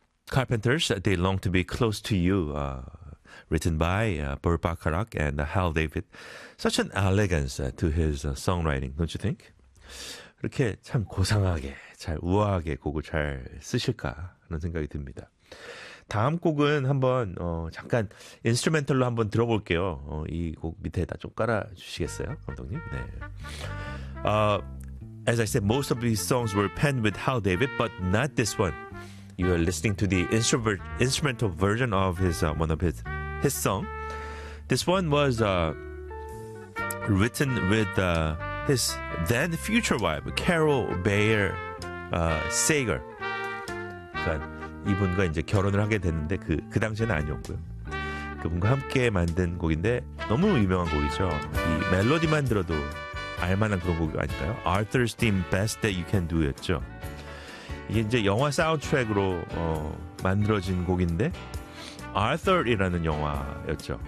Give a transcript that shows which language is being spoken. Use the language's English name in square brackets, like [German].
[English] Carpenters, They Long to Be Close to You, written by Burt Bacharach and Hal David. Such an elegance to his songwriting, don't you think? [Korean] 이렇게 참 고상하게, 잘 우아하게 곡을 잘 쓰실까 하는 생각이 듭니다. 다음 곡은 한번 잠깐 인스트루멘털로 한번 들어볼게요. 이 곡 밑에다 좀 깔아주시겠어요, 감독님? 네. [English] As I said, most of these songs were penned with Hal David, but not this one. You are listening to the instrumental version of his one of his song. This one was written with his then future wife, Carol Bayer Sager. [Korean] 이분과 이제 결혼을 하게 됐는데 그 당시에는 아니었고요. 그분과 함께 만든 곡인데 너무 유명한 곡이죠. 이 멜로디만 들어도 알만한 그런 곡이 아닐까요? Arthur's Theme, Best That You Can Do였죠. 이게 이제 영화 사운드트랙으로 만들어진 곡인데 Arthur이라는 영화였죠.